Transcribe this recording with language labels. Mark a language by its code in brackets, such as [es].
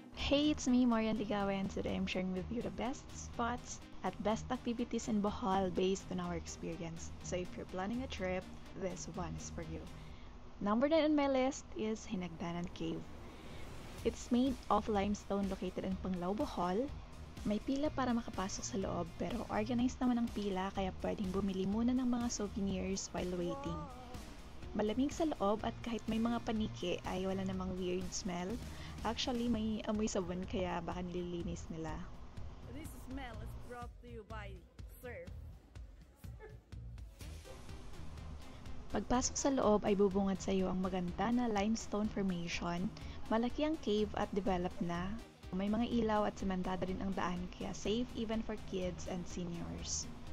[en] Hey, it's me, Marian Ligawe, and today I'm sharing with you the best spots at best activities in Bohol based on our experience. So if you're planning a trip, this one is for you. Number 9 on my list is Hinagdanan Cave. It's made of limestone located in Panglao, Bohol. [tl] May pila para makapasok sa loob pero organized naman ang pila kaya pwedeng bumili muna ng mga souvenirs [en] while waiting. [tl] Malamig sa loob at kahit may mga paniki ay wala namang weird smell. Actually, may amoy sabon kaya baka nililinis nila. [en] This smell is brought to you by Surf. [tl] Pagpasok sa loob ay bubungad sa iyo ang maganda na limestone formation. Malaki ang cave at developed na. May mga ilaw at sementado rin ang daan kaya [en] safe even for kids and seniors.